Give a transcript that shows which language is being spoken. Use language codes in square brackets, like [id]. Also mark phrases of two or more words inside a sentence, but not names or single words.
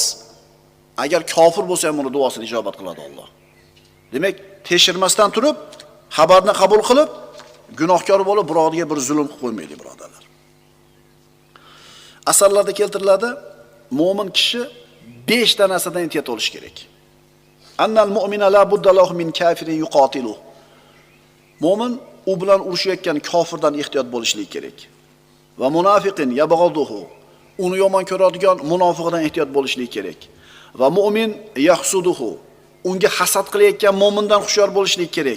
[uz] Agar kofir bo'lsa ham uni duosini ijobat qiladi Alloh. Demak, tekshirmasdan turib, xabarni qabul qilib, gunohkor bo'lib, birovga bir zulm qilib qo'ymaydi, birodarlar. Asarlarda keltiriladi, mo'min kishi 5 ta narsadan ehtiyot bo'lish kerak. [ar] أن المؤمن لا بد له من كافر يقاتل. [uz] Mo'min u bilan urushayotgan kofirdan ehtiyot bo'lishligi kerak. [ar] ومنافق يبغضه. [uz] Uni yomon ko'radigan munofiqdan ehtiyot bo'lishligi kerak. [ar] ومؤمن يحسده. [uz] Unga hasad qilayotgan mo'mindan hushyor bo'lishligi kerak.